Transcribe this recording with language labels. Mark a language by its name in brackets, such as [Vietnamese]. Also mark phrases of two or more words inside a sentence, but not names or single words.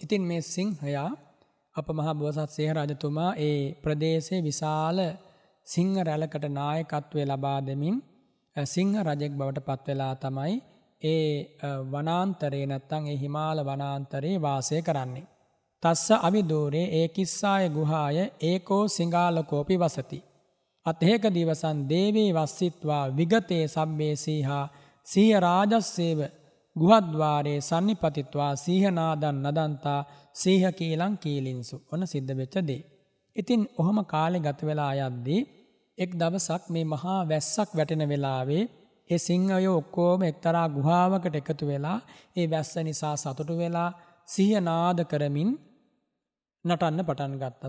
[Sinhala] ඉතින් මේ සිංහයා අප මහා බෝසත් සිංහ රජතුමා ඒ ප්‍රදේශයේ විශාල සිංහ රැලකට නායකත්වය ලබා දෙමින් සිංහ රජෙක් බවට පත් වෙලා තමයි ඒ වනාන්තරේ නැත්තම් ඒ හිමාල වනාන්තරේ වාසය කරන්නේ. [Pali] තස්ස අවිදූරේ ඒකිස්සාය ගුහාය ඒකෝ සිංහාලකෝපි වසති. අතේක දිවසන් දේවී වස්සිත්වා විගතේ සබ්බේ සීහා සීහ රාජස්සේව ගුහද්වාරේ සන්නිපතිත්වා සීහනාදන් නදන්තා සීහ කීලං කීලින්සු. [Sinhala] ඔන්න සිද්ධ වෙච්ච දේ. ඉතින් ඔහොම කාලේ ගත වෙලා යද්දී එක් දවසක් මේ මහා වැස්සක් වැටෙන වෙලාවේ ඒ සිංහයෝ ඔක්කොම එක්තරා ගුහාවකට එකතු වෙලා ඒ වැස්ස නිසා සතුටු වෙලා සීහනාද කරමින් නටන්න පටන් ගත්තා.